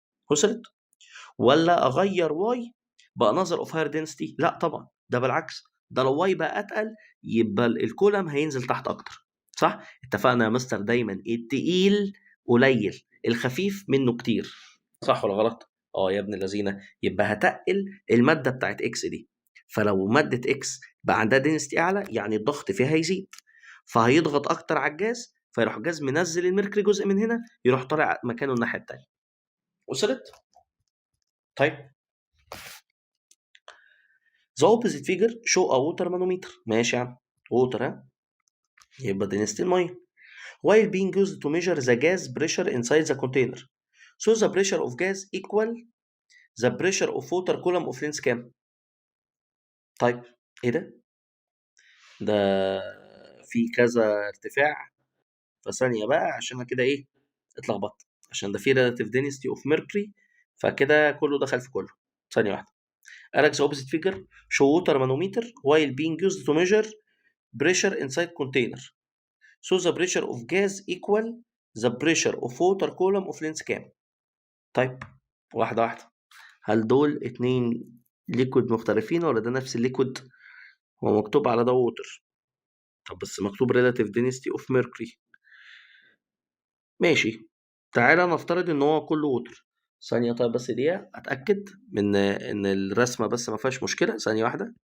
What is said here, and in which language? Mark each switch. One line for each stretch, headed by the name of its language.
Arabic: وصلت؟ ولا اغير واي بقى نظر اوف هاير دنسيتي؟ لا طبعا، ده بالعكس، ده لو واي بقى اتقل يبقى الكولم هينزل تحت اكتر، صح؟ اتفقنا يا مستر دايما التقيل قليل، الخفيف منه كتير، صح ولا غلط؟ اه يا ابن اللذينه، يبقى هتقل الماده بتاعت اكس دي، فلو ماده اكس بقى عندها دنسيتي اعلى يعني الضغط فيها هيزيد، فهيضغط اكتر على الجاز، فيروح الجاز منزل الميركوري جزء من هنا، يروح طالع مكانه الناحيه الثانيه. وصلت؟ طيب
English: The opposite figure show a water manometer.
Arabic: ماشي يا عم،
English: water
Arabic: ها، يبقى دنسيتي الميه
English: while being used to measure the gas pressure inside the container. So the pressure of gas equal the pressure of water column of length
Arabic: كام؟ طيب ايه ده؟ ده في كذا ارتفاع، فثانية بقى عشان انا كده ايه اتلخبطت، عشان ده في relative density of mercury، فكده كله دخل في كله. ثانية واحدة. قالك
English: the opposite figure show water manometer while being used to measure pressure inside container. So the pressure of gas equal the pressure of water column of length
Arabic: كام؟ طيب واحدة واحدة. هل دول اتنين ليكويد مختلفين ولا ده نفس الليكويد؟ هو مكتوب على ده ووتر، طب بس مكتوب
English: relative density of mercury.
Arabic: ماشي، تعالى نفترض ان هو كله ووتر. ثانية طيب بس دقيقة اتأكد من ان الرسمة بس ما فيهاش مشكلة، ثانية واحدة.